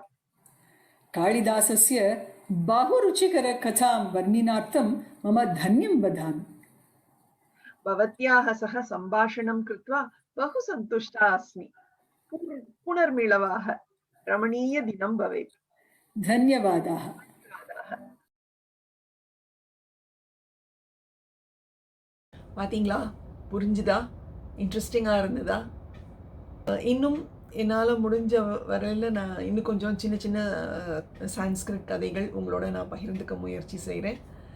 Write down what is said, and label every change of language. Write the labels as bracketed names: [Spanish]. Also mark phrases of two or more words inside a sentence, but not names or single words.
[Sanskrit] कालिदासस्य बहुरुचिकरकथां वर्णनार्थं मम धन्यं वदामि। भवत्याः सह सम्भाषणं कृत्वा बहु सन्तुष्टा अस्मि। पुनर्मिलवाः। रमणीयदिनं भवेत्। धन्यवादाः। [Tamil] பார்த்தீங்களா, புரிஞ்சுதா? இன்ட்ரெஸ்டிங்காக இருந்ததா? இன்னும் என்னால் முடிஞ்ச வரையில் நான் இன்னும் கொஞ்சம் சின்ன சின்ன சான்ஸ்கிரிட் கதைகள் உங்களோட நான் பகிர்ந்துக்க முயற்சி செய்கிறேன்.